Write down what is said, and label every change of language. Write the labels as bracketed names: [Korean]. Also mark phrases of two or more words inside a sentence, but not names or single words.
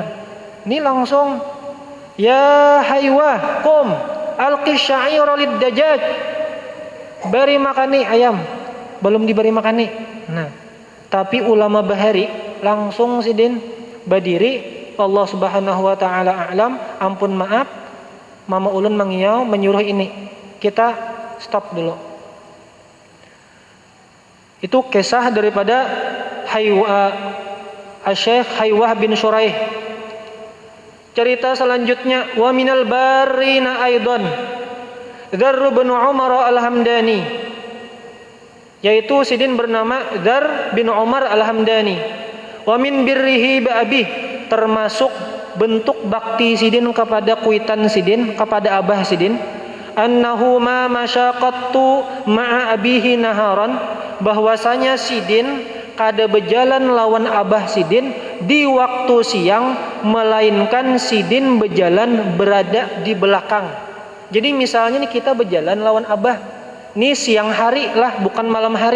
[Banjar] Ini langsung [Arabic] يا حيوة قم ألق الشعير للدجاج, [Banjar] beri makani ayam, belum diberi makani. Nah, tapi ulama bahari langsung sidin badiri, [Arabic] الله سبحانه وتعالى أعلم, [Banjar] ampun maaf mama ulun mengiau menyuruh ini, kita stop dulu. Itu kisah daripada Syekh Haywah bin Syuraih. Cerita selanjutnya, [Arabic] ومن البارين أيضا ذر بن عمر الهمداني, [Banjar] yaitu sidin bernama Dzar bin Umar al-Hamdani. [Arabic] ومن بره بأبيه, [Banjar] termasuk bentuk bakti sidin kepada kuitan sidin, kepada abah sidin, [Arabic] أنه ما مشى قط مع أبيه نهارا, [Banjar] bahwasanya sidin kada berjalan lawan abah sidin di waktu siang melainkan sidin berjalan berada di belakang. Jadi misalnya nih kita berjalan lawan abah, nih siang hari lah, bukan malam hari.